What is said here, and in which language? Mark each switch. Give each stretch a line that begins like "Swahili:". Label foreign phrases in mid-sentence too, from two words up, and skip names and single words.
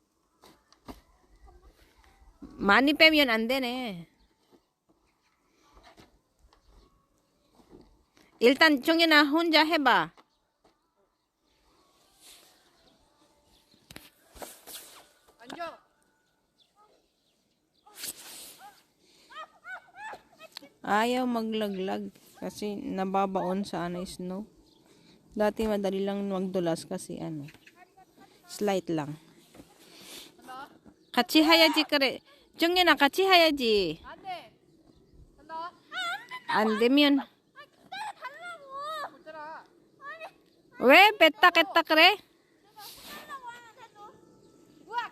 Korean: 많이 빼면 안 되네. 일단 정연아 혼자 해봐. 앉아.
Filipino: Ayaw maglaglag kasi nababaon sa ano snow. Dati madali lang magdulas kasi ano. Slight lang.
Korean: 간다. 같이 해야지 그래. 정연아 같이 해야지. 안 돼. 간다. 안 되면 보잖아. 왜 뺐다 그래? 우악.